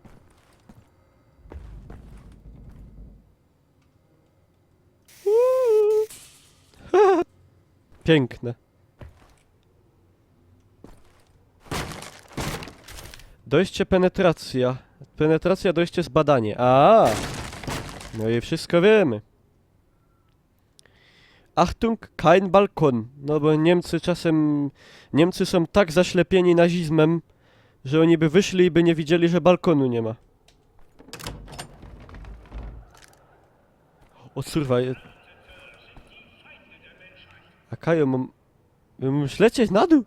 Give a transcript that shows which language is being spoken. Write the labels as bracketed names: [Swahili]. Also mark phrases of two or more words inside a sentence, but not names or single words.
[Polish] Piękne. Dojście penetracja. Penetracja, dojście, zbadanie. A, no i wszystko wiemy. [German] Achtung, kein Balkon. [Polish] No bo Niemcy czasem... Niemcy są tak zaślepieni nazizmem, że oni by wyszli i by nie widzieli, że balkonu nie ma. O kurwa. A Kajo, mam lecieć na dół?